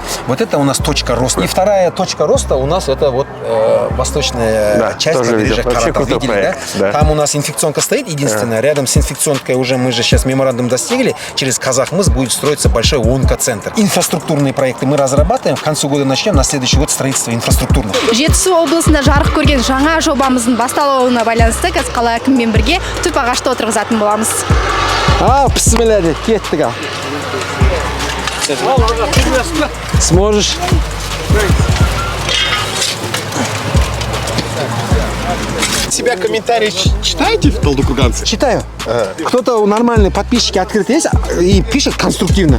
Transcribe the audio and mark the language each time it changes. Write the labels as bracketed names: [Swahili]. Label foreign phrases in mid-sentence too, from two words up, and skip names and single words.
[Russian] Вот это у нас точка роста. И вторая точка роста у нас это вот восточная часть побережья Каратал. Видели, да? Там у нас инфекционка стоит, единственное, рядом с инфекционкой уже мы же сейчас меморандум достигли, через Казахмыс будет строиться большой онкоцентр. Инфраструктурные проекты мы разрабатываем, к концу года начнем, на следующий год строительство инфраструктурных. [Kazakh] Жетісу облысында жарық көрген жаңа жобамыздың басталуына байланысты қазір қала әкімімен бірге түп ағашты отырғызатын боламыз. Бісміллә де, кеттік ал. [Russian] Сможешь? Себя комментарии читаете в талдыкурганце? Читаю. Кто-то нормальные подписчики открыты есть и пишет конструктивно.